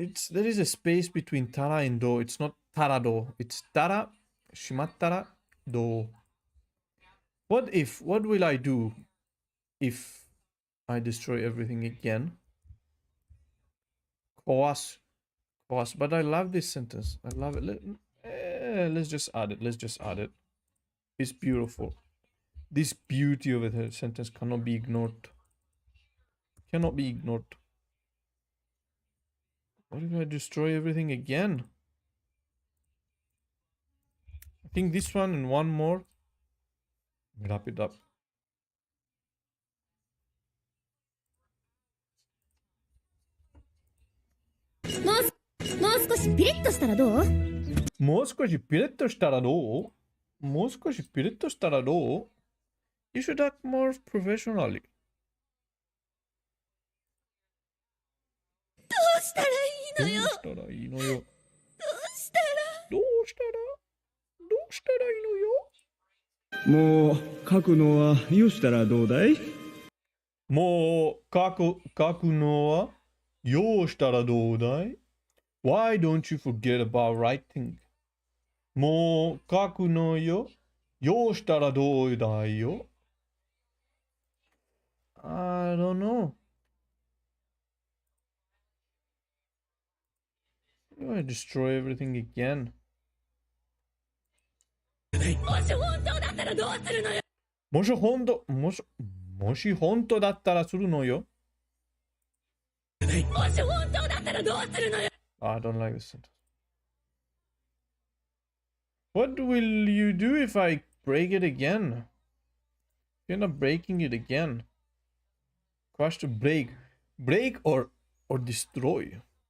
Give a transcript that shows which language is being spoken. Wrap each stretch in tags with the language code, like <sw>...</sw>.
<en>There is a space between たら and ど。 It's not たらど。 It's たら、しまったらど。 What will I do if I destroy everything again?</en> <ja>壊す。</ja> <en>But I love this sentence. I love it. Let's just add it. It's beautiful. This beauty of a sentence cannot be ignored. Cannot be ignored. What if I destroy everything again? I think this one and one more. Wrap it up.</en> <ja>もう少しピリッとしたらどう？もう少しピリッとしたらどう？もう少しピリッとしたらどう？</ja> <en>You should act more professionally.</en> <ja>どうしたらいいのよ。どうしたらいいのよ。どうしたら。どうしたらいいのよ。もう書くのはよしたらどうだい？もう書くのはようしたらどうだい？</ja> <en>Why don't you forget about writing?</en> <ja>もう書くのよ。ようしたらどうだいよ。</ja> <en>I don't know. I'm gonna destroy everything again.</en> <ja>もし本当だったらどうするのよ。もし本当だったらするのよ。もし本当だったらどうするのよ。</ja> <en>I don't like this sentence. What will you do if I break it again? You're not breaking it again. Crush to break. Break or destroy.</en>